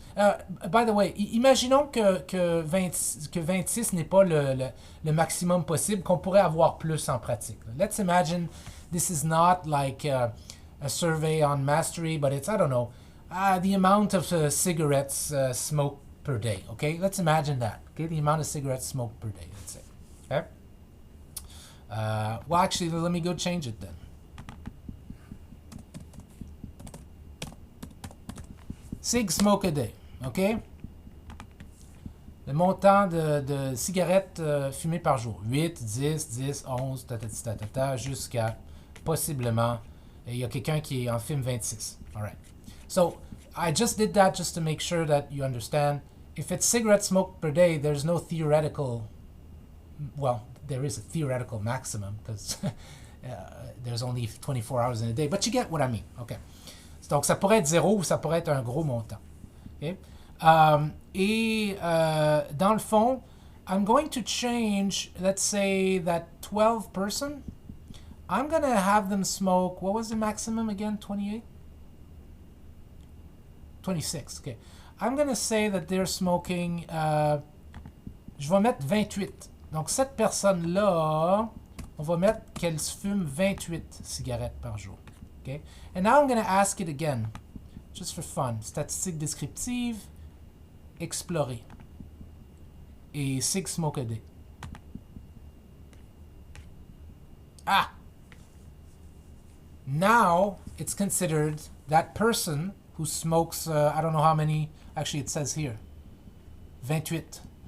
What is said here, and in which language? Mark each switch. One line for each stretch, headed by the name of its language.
English: By the way,
French: imaginons que 26 n'est pas le maximum possible, qu'on pourrait avoir plus en pratique.
English: Let's imagine this is not like a survey on mastery, but it's, I don't know, the amount of cigarettes smoked per day. Okay, let's imagine that. Okay, the amount of cigarettes smoked per day, let's say. Okay. Well, actually, let me go change it then. Cig smoke a day. OK?
French: Le montant de cigarettes fumées par jour. 8, 10, 10, 11, jusqu'à possiblement, il y a quelqu'un qui en fume 26.
English: All right. So, I just did that just to make sure that you understand. If it's cigarette smoke per day, there's no theoretical, well, there is a theoretical maximum because there's only 24 hours in a day, but you get what I mean. OK.
French: Donc, ça pourrait être 0 ou ça pourrait être un gros montant.
English: OK?
French: Et dans le fond,
English: I'm going to change, let's say that 12 person, I'm going to have them smoke, what was the maximum again, 28? 26, okay. I'm going to say that they're smoking,
French: je vais mettre 28. Donc cette personne-là, on va mettre qu'elle fume 28 cigarettes par jour.
English: Okay? And now I'm going to ask it again, just for fun.
French: Statistique descriptive, explorer.
English: Et cig smoke a day. Ah! Now it's considered that person who smokes, I don't know how many, actually it says here, 28.